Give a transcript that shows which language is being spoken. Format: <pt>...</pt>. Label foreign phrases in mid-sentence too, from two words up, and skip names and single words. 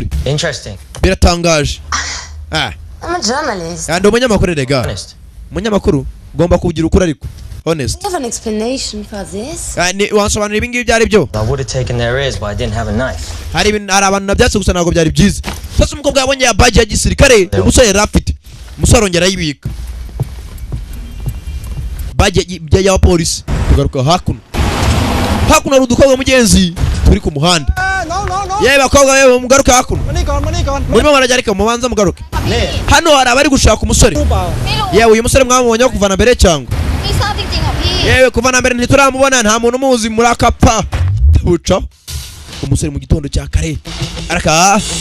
<en>Interesting.</en> <rw>biratangaje</rw> <en>I'm a journalist.</en> <rw>kandi umunyamakuru rega</rw> <en>Honest.</en> <rw>umunyamakuru ugomba kugira ukuri ariko honest</rw> <en>Do you have an explanation for this?</en> <rw>wansobanurira ibi ngibi byari byo</rw> <en>I would have taken their ears, but I didn't have a knife.</en> <rw>hari abantu nabyatse gusa ntabwo byari byiza sasa umukobwa yabonye ya baji ya gisirikare umusore yari afite umusore arongera ayibika baji ya polisi tugaruka hakuno hari udukobwa mugenzi turi ku muhanda yewe bakobwa yewe mugaruka hakuno murimo barajya ariko mubanza mugaruke hano hari abari gushaka umusore yewe uyu musore mwamubonye kuvana mbere cyangwa yewe kuvana mbere ntituramubona nta muntu umuzi muri akapa buca umusore mu gitondo cya kare araka</rw>